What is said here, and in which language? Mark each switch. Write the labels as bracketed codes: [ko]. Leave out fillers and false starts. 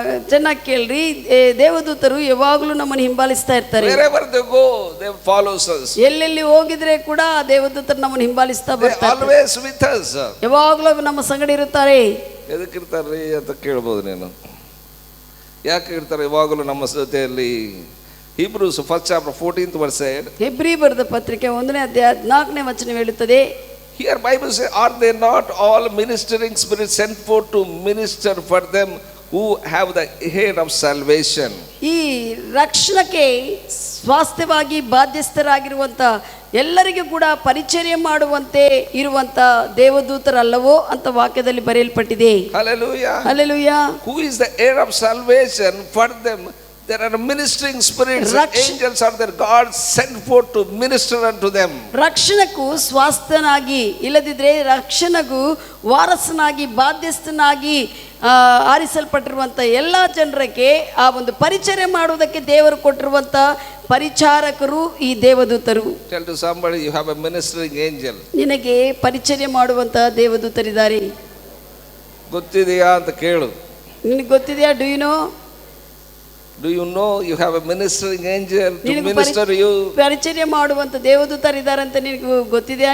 [kn] ಚೆನ್ನಾಗಿ ಕೇಳ್ರಿ, ದೇವದೂತರು ಯಾವಾಗಲೂ ನಮ್ಮನ್ನು ಹಿಂಬಾಲಿಸ್ತಾ ಇರ್ತಾರೆ. [en] Wherever they go, they follows us. [kn] ಎಲ್ಲೆಲ್ಲಿ ಹೋಗಿದ್ರೆ ಕೂಡ ದೇವದೂತರು ನಮ್ಮನ್ನು ಹಿಂಬಾಲಿಸ್ತಾ ಬರ್ತಾರೆ. [en] Always with us. [kn] ಯಾವಾಗಲೂ ನಮ್ಮ ಸಂಗಡ ಇರುತ್ತಾರೆ. ಎದಕ್ಕಿರ್ತಾರ್ರಿ ಅಂತ ಕೇಳ್ಬೋದು ನೀನು. ಯಾಕೆ ಇರ್ತಾರೆ ಯಾವಾಗಲೂ ನಮ್ಮ ಜೊತೆಯಲ್ಲಿ? [en] Hebrews 1st chapter 14th verse said. [kn] Hebri ಬರೆದ ಪತ್ರಿಕೆ 1ನೇ ಅಧ್ಯಾಯ 4ನೇ ವಚನ ಹೇಳುತ್ತದೆ. [en] Here Bible says, are they not all ministering spirits sent forth to minister for them who have the head of salvation? [kn] ಈ ರಕ್ಷಣಕ್ಕೆ ಸ್ವಾಸ್ಥ್ಯವಾಗಿ ಬಾಧ್ಯಸ್ಥರಾಗಿರುವಂತ ಎಲ್ಲರಿಗೂ ಕೂಡ ಪರಿಚರ್ಯ ಮಾಡುವಂತೆ ಇರುವಂತ ದೇವದೂತರಲ್ಲವೋ ಅಂತ ವಾಕ್ಯದಲ್ಲಿ ಬರೆಯಲ್ಪಟ್ಟಿದೆ. [en] Hallelujah. Hallelujah. Who is the heir of salvation for them There are ministering spirits. [kn] Raksh- [en] Angels are there. God sent forth to minister unto them. [kn] ರಕ್ಷಣಕ್ಕೂ ಸ್ವಾಸ್ಥನಾಗಿ ಇಲ್ಲದಿದ್ರೆ ರಕ್ಷಣಗೂ ವಾರಸನಾಗಿ ಬಾಧ್ಯಸ್ಥನಾಗಿ ಆರಿಸಲ್ಪಟ್ಟಿರುವಂಥ ಎಲ್ಲ ಜನರಿಗೆ ಆ ಒಂದು ಪರಿಚರ್ಯ ಮಾಡುವುದಕ್ಕೆ ದೇವರು ಕೊಟ್ಟಿರುವಂಥ ಪರಿಚಾರಕರು ಈ ದೇವದೂತರು. [en] Tell to somebody you have a ministering angel. [kn] ನಿನಗೆ ಪರಿಚರ್ಯ ಮಾಡುವಂಥ ದೇವದೂತರಿದ್ದಾರೆ. ಗೊತ್ತಿದೆಯಾ ಅಂತ ಕೇಳು. ನಿನಗೆ ಗೊತ್ತಿದೆಯಾ? [en] Do you know you have a ministering angel to minister you? [kn] ಪರಿಚರ್ಯ ಮಾಡುವಂಥ ದೇವದೂತರಿದ್ದಾರೆ ಅಂತ ನಿನಗೆ ಗೊತ್ತಿದೆಯಾ?